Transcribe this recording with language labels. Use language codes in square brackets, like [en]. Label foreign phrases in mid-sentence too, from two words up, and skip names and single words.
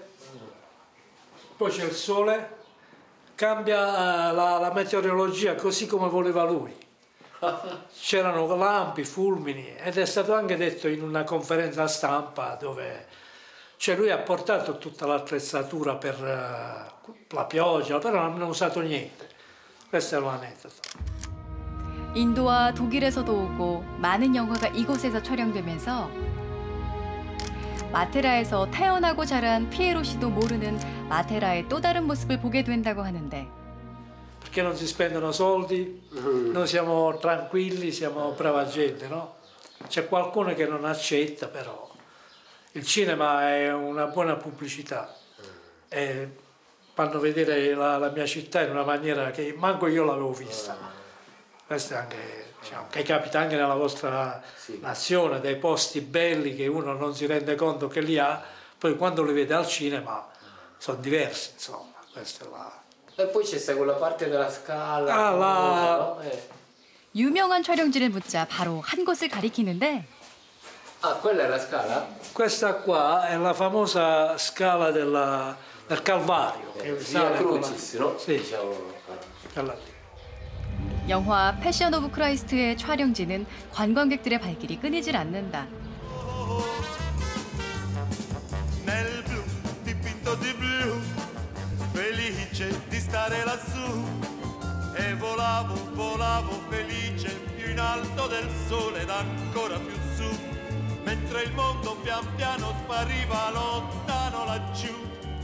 [it] Poi c'è il sole, cambia la meteorologia così come voleva lui. C'erano lampi, fulmini ed è stato anche detto in una conferenza stampa dove lui ha portato tutta l'attrezzatura per la pioggia, però non ha usato niente. Questo è l'aneddoto. [ko] 인도와 독일에서도 오고 많은 영화가 이곳에서 촬영되면서 마테라에서 태어나고 자란 피에로 씨도 모르는 마테라의 또 다른 모습을 보게 된다고 하는데 [it] Perché non si spendono soldi, noi siamo tranquilli, siamo brava gente, no? C'è qualcuno che non accetta, però il cinema è una buona pubblicità e fanno vedere la mia città in una maniera che manco io l'avevo vista. Questo è anche, diciamo, che capita anche nella vostra nazione, dei posti belli che uno non si rende conto che li ha, poi quando li vede al cinema sono diversi, insomma. Questa è la... E poi c'è sta quella parte della scala. Ah, là. No? [ko] 유명한 촬영지를 묻자 바로 한 곳을 가리키는데 [it] Ah, quella è la scala? Questa qua è la famosa scala del Calvario. Che Via sale con la- Crucis, no? Sì, Diciamo. quella lì. [ko] 영화 패션 오브 크라이스트의 촬영지는 관광객들의 발길이 끊이질 않는다. [it] Nel blu, dipinto di blu, felice di stare lassù. E volavo, volavo felice, più in alto del sole ed ancora più su. Mentre il mondo pian piano spariva lontano laggiù.